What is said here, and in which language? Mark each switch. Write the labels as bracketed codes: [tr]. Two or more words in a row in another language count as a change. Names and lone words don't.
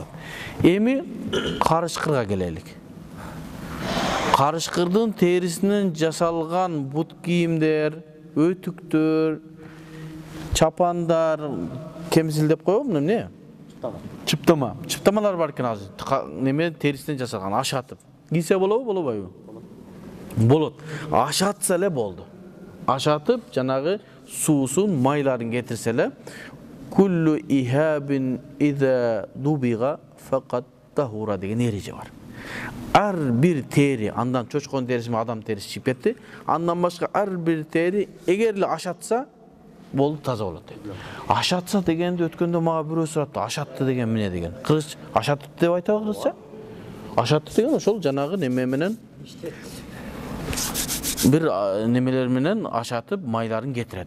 [ky] Эми карышкырга келелик. Карышкырдын терисинен жасалган бут кийимдер, өтүктөр, чапандар, кемсил деп коебу, эмне? Чыптама. Чыптамалар бар экен азыр. Неме терисинен жасалган, ашатып. Кийсе болобу, болбойбу? Болот. Ашатса эле болду. Ашатып, жанагы суусун, майларын кетирсе эле, [ar] كل إهاب إذا دبغ فقد طهر [ky] деген эреже бар. Ар бир тери, андан чочкон терisi менен адам терisi чыгып кетти. Андан башка ар бир тери эгер эле ашатса, болду, таза болот дейт. Ашатса дегенди өткөндө мага бирөө сурапты, ашатты деген эмне деген. Кыргыз ашатты деп айтабы кыргызча? Ашатты деген ошол жанагы неме менен бир немелер менен ашатып майларын кетирет.